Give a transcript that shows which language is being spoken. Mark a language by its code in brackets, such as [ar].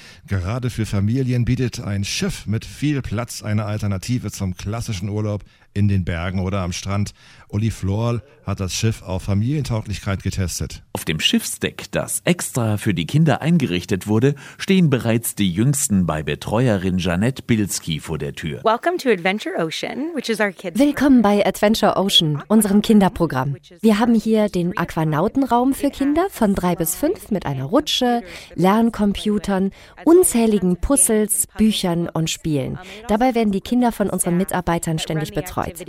[de] Gerade für Familien bietet ein Schiff mit viel Platz eine Alternative zum klassischen Urlaub in den Bergen oder am Strand. Uli Florl hat das Schiff auf Familientauglichkeit getestet. Auf dem Schiffsdeck, das extra für die Kinder eingerichtet wurde, stehen bereits die Jüngsten bei Betreuerin Jeanette Bilski vor der Tür. [en] Welcome to Adventure Ocean, which is our kids. [de] Willkommen bei Adventure Ocean, unserem Kinderprogramm. Wir haben hier den Aquanautenraum für Kinder von 3 bis 5 mit einer Rutsche, Lerncomputern, unzähligen Puzzles, Büchern und Spielen. Dabei werden die Kinder von unseren Mitarbeitern ständig betreut.